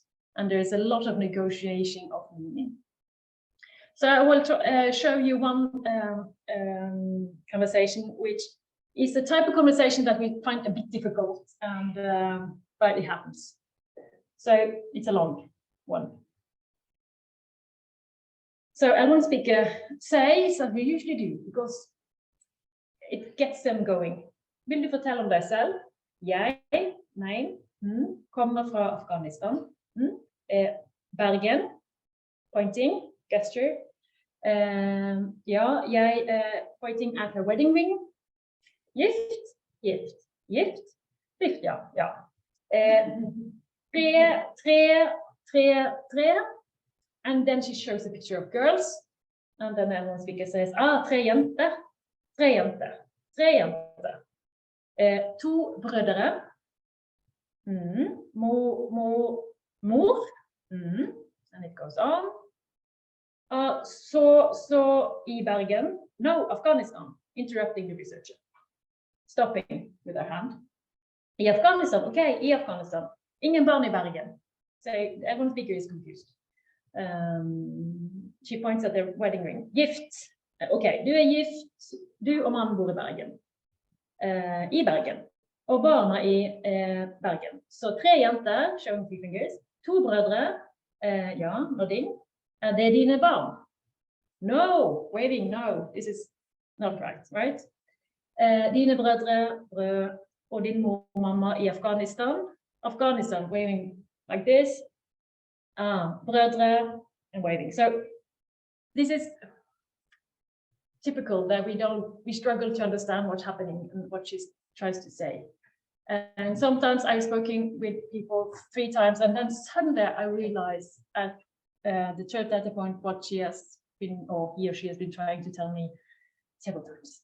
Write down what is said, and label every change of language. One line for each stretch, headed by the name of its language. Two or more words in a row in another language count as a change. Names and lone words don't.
English: And there's a lot of negotiation of meaning. So I will show you one conversation, which is the type of conversation that we find a bit difficult, and but it happens. So it's a long one. So L1 speaker says, as we usually do, because it gets them going.
Norwegian: Vil du fortelle om deg selv? Jeg, kommer fra Afghanistan.
English: Bergen, pointing, gesture.
Norwegian: Ja, jeg,
English: pointing at her wedding ring.
Norwegian: Gift, gift, gift, gift, ja, ja. Tre.
English: And then she shows a picture of girls. And then everyone speaker says,
Norwegian: tre jenter. To brødre. Mor.
English: And it goes on. So i Bergen. No, Afghanistan. Interrupting the researcher. Stopping with her hand.
Norwegian: I Afghanistan, okay, i Afghanistan. Ingen barn i Bergen.
English: So everyone speaker is confused. She points at their wedding ring.
Norwegian: Gift. Okay, du gift. Du og mannen bor i Bergen. I Bergen. Og barna i Bergen. Så tre jenter,
English: showing three fingers.
Norwegian: To brødre. Ja, nodding. Det er dine barn.
English: No, waving, no. This is not right, right?
Norwegian: Dine brødre, og din mor og mamma i Afghanistan. Afghanistan,
English: waving like this. Brødre, and waving. So this is typical that we struggle to understand what's happening and what she tries to say. And sometimes I've spoken with people 3 times, and then suddenly I realize at the third data point what she has been, or he or she has been trying to tell me several times.